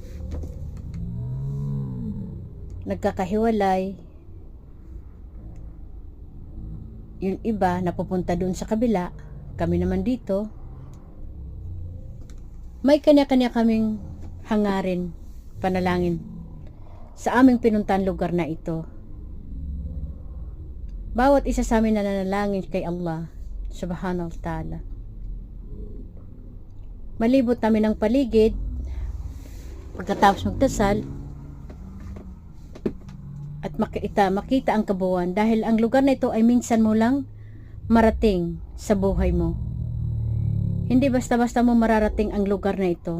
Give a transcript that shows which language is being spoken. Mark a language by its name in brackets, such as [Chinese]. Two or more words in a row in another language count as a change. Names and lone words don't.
[Filipino] Yung iba, napupunta dun sa kabila. Kami naman dito. May kanya-kanya kaming hangarin, panalangin sa aming pinuntahan lugar na ito. Bawat isa sa amin nananalangin kay Allah [Arabic] سبحانه وتعالى. [Filipino] Malibot namin ang paligid. Pagkatapos magdasal at makita ang kabuuan, dahil ang lugar na ito ay minsan mo lang marating sa buhay mo. Hindi basta-basta mo mararating ang lugar na ito.